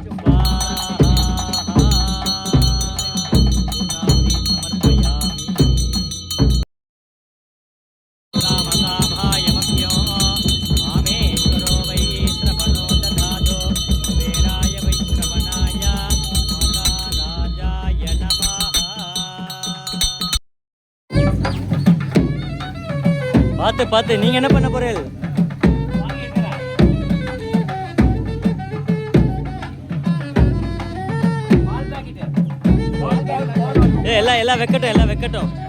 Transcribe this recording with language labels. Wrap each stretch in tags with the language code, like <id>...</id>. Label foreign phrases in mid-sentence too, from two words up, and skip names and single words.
<sa>पूर्णाहुतिं समर्पयामि। कामकामायमभ्यो मामेश्वरो वै श्रवणो दधातु कुबेराय वै श्रवणाय महाराजाय नमः।</sa> <ta>பார்த்து பார்த்து நீங்க என்ன பண்ண போறீங்க? எல்லாம் வெக்கட்டும்.</ta>